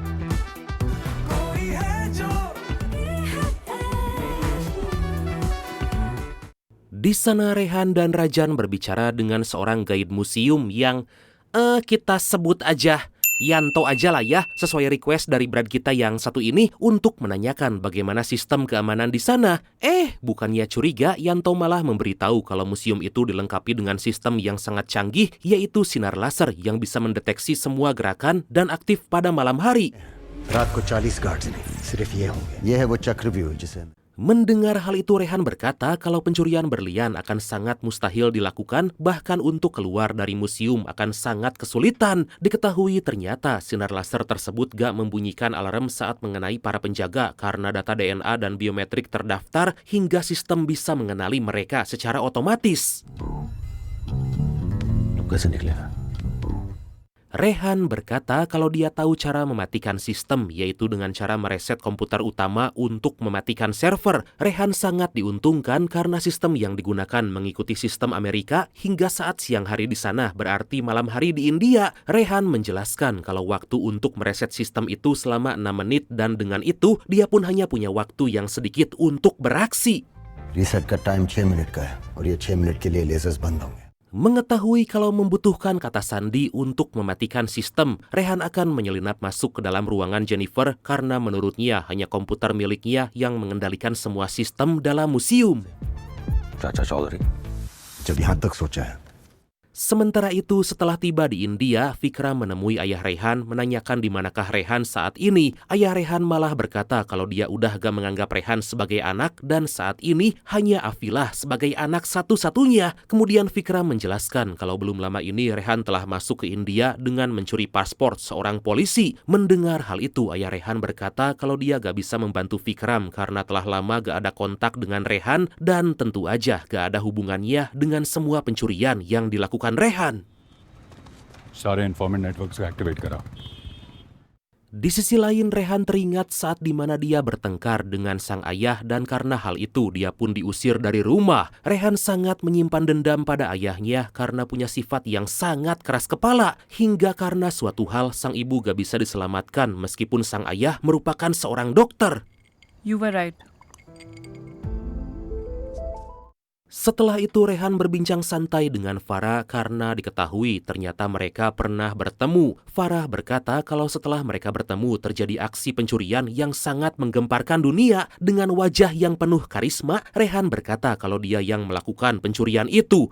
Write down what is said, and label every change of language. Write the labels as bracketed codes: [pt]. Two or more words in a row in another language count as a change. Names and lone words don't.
[id] Di sana Rehan dan Rajan berbicara dengan seorang guide museum yang kita sebut aja Yanto aja lah ya, sesuai request dari brand kita yang satu ini untuk menanyakan bagaimana sistem keamanan di sana. Bukannya curiga, Yanto malah memberitahu kalau museum itu dilengkapi dengan sistem yang sangat canggih, yaitu sinar laser yang bisa mendeteksi semua gerakan dan aktif pada malam hari. [hi] रात को 40 गार्ड्स नहीं, सिर्फ ये होंगे. ये है वो चक्रव्यूह जिसे. [id] Mendengar hal itu, Rehan berkata kalau pencurian berlian akan sangat mustahil dilakukan, bahkan untuk keluar dari museum akan sangat kesulitan. Diketahui ternyata sinar laser tersebut gak membunyikan alarm saat mengenai para penjaga karena data DNA dan biometrik terdaftar hingga sistem bisa mengenali mereka secara otomatis. [hi] तुम कैसे निकलेगा? [id] Rehan berkata kalau dia tahu cara mematikan sistem, yaitu dengan cara mereset komputer utama untuk mematikan server. Rehan sangat diuntungkan karena sistem yang digunakan mengikuti sistem Amerika hingga saat siang hari di sana berarti malam hari di India. Rehan menjelaskan kalau waktu untuk mereset sistem itu selama 6 menit dan dengan itu dia pun hanya punya waktu yang sedikit untuk beraksi. [hi] रीसेट का टाइम 6 मिनट का है और ये 6 मिनट के लिए लेजर्स बंद होंगे. [id] Mengetahui kalau membutuhkan kata sandi untuk mematikan sistem, Rehan akan menyelinap masuk ke dalam ruangan Jennifer karena menurutnya hanya komputer miliknya yang mengendalikan semua sistem dalam museum. [hi] चाचा चौधरी. जब यहाँ तक सोचा है. [id] Sementara itu, setelah tiba di India, Vikram menemui ayah Rehan menanyakan di manakah Rehan saat ini. Ayah Rehan malah berkata kalau dia udah gak menganggap Rehan sebagai anak dan saat ini hanya Afilah sebagai anak satu-satunya. Kemudian Vikram menjelaskan kalau belum lama ini Rehan telah masuk ke India dengan mencuri paspor seorang polisi. Mendengar hal itu, ayah Rehan berkata kalau dia gak bisa membantu Vikram karena telah lama gak ada kontak dengan Rehan dan tentu aja gak ada hubungannya dengan semua pencurian yang dilakukan Rehan. [hi] सारे [en] informant networks [hi] को एक्टिवेट करा. [id] Di sisi lain, Rehan teringat saat di mana dia bertengkar dengan sang ayah dan karena hal itu dia pun diusir dari rumah. Rehan sangat menyimpan dendam pada ayahnya karena punya sifat yang sangat keras kepala. Hingga karena suatu hal sang ibu gak bisa diselamatkan meskipun sang ayah merupakan seorang dokter. [en] You were right. [id] Setelah itu Rehan berbincang santai dengan Farah karena diketahui ternyata mereka pernah bertemu. Farah berkata kalau setelah mereka bertemu terjadi aksi pencurian yang sangat menggemparkan dunia. Dengan wajah yang penuh karisma, Rehan berkata kalau dia yang melakukan pencurian itu.